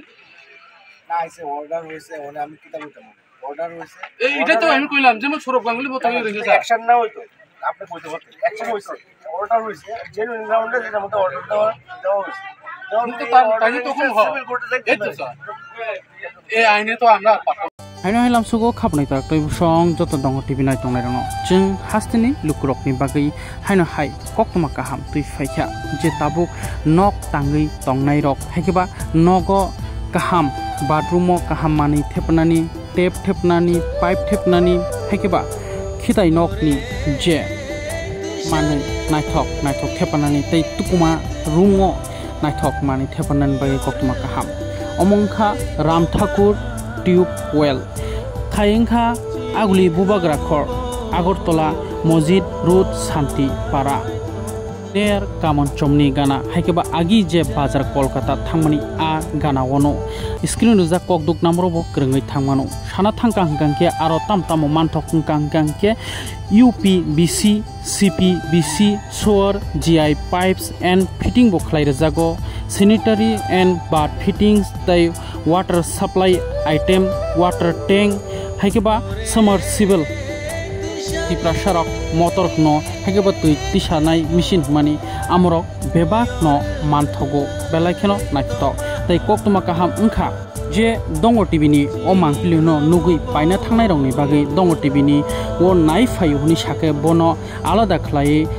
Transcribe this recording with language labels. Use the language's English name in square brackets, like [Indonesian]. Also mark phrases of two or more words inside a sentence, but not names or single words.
[Bangla] না আইছে অর্ডার হইছে ওনে আমি কিতা বলতে পারি অর্ডার হইছে এটা তো আমি কইলাম যেমন সৌরভ গাঙ্গুলি বলতে হইছে স্যার অ্যাকশন না হইতো আপনি কইতে পারতেন অ্যাকশন হইছে অর্ডার হইছে [English] genuine round [Bangla] যেটা মধ্যে অর্ডার দেওয়া হইছে তখন তো তাই তখন হয় এই তো স্যার এই আইনে তো আমরা [Kok Borok] haino hailam sugo khapnai tak toi song joto dong tv nai tongnai rano jeng hastini lukrok ni bagai haino hai koktoma kaham tui faikha je tabuk nok tangai tongnai rok haikeba nogo kaham bathroom kaham mani thepnani tap thepnani pipe thepnani haikeba khitai nok ni je manai naithok thepnani tei tukuma room naithok mani thepnani bagai koktoma kaham omongkha ram thakur [English] tube well [Kok Borok] Thayengkha aguli bubagra khor Agartala Mojid Road Shanti Para Der Kamon Chomni Gana haikeba agi je bazar Kolkata thangmani a gana wono screen ruja kokduk namro bo krungai thangmano sana thangka hangkangke aro tamtamo manthok hangkangke [English] UPBC CPBC Solar GI pipes and fitting [Kok Borok] bo khlai rajago [English] sanitary and bath fittings tai water supply item water tank [Kok Borok] haikeba submersible tiprasharok motor no haikeba tui tisanai machine mani amrok bebak no manthogo belaikeno nakito tai koktoma kaham ungkha je dongo tv ni o mangpili no nugui paina thangnai rongni bagai dongo tv ni o nai phayu ni sake bono alada khlai